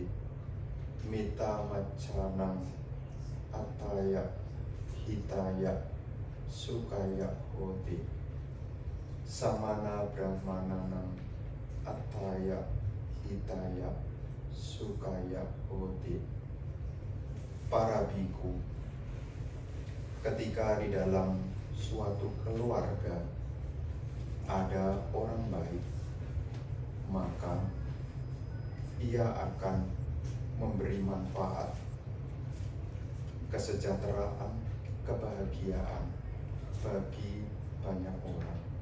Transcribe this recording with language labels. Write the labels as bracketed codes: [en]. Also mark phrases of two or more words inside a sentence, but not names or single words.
[pi] Mita maccanang ataya hitaya sukaya hoti. Samana brahmananang ataya hitaya sukaya hoti. [id] Para biku, ketika di dalam suatu keluarga ada orang baik, maka ia akan memberi manfaat, kesejahteraan, kebahagiaan bagi banyak orang.